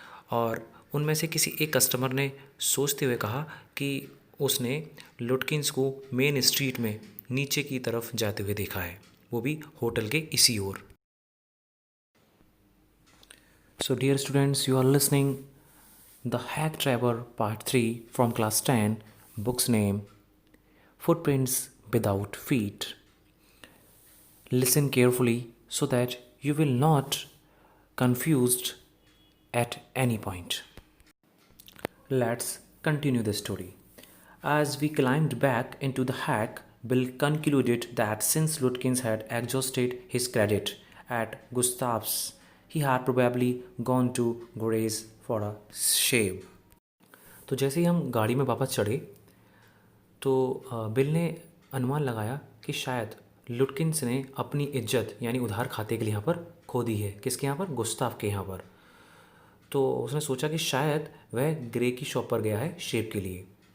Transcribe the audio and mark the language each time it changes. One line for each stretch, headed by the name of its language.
Hindi: और उनमें से किसी एक कस्टमर ने सोचते हुए कहा कि उसने लुटकिंस को मेन स्ट्रीट में नीचे की तरफ जाते हुए देखा है, वो भी होटल के इसी ओर.
English: So dear students, you are listening the hack driver part 3 from class 10, books name footprints without feet. Listen carefully so that you will not confused at any point. Let's continue the story. As we climbed back into the hack, Bill concluded that since Lutkins had exhausted his credit at Gustav's, he had probably gone to Gray's for a shave.
Hindi: तो जैसे ही हम गाड़ी में वापस चढ़े तो bill ने अनुमान लगाया कि शायद लुटकिंस ने अपनी इज्जत यानी उधार खाते के लिए यहाँ पर खो दी है. किसके यहाँ पर? गुस्ताफ के यहाँ पर. तो उसने सोचा कि शायद वह ग्रे की शॉप पर गया है शेव के लिए.